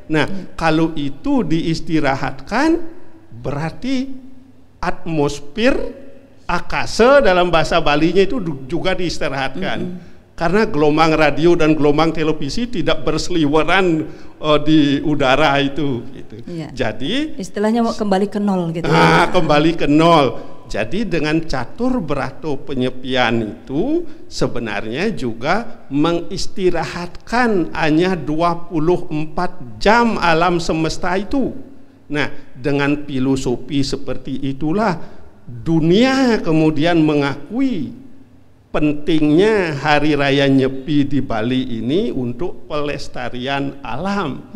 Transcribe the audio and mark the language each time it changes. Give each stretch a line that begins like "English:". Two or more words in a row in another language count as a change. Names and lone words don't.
Indonesian: Nah, kalau itu diistirahatkan berarti atmosfer akasa dalam bahasa Balinya itu juga diistirahatkan. Karena gelombang radio dan gelombang televisi tidak berseliweran di udara itu gitu. Jadi istilahnya mau kembali ke nol gitu. Kembali ke nol. Jadi dengan catur brato penyepian itu sebenarnya juga mengistirahatkan hanya 24 jam alam semesta itu. Nah, dengan filosofi seperti itulah dunia kemudian mengakui pentingnya hari raya Nyepi di Bali ini untuk pelestarian alam.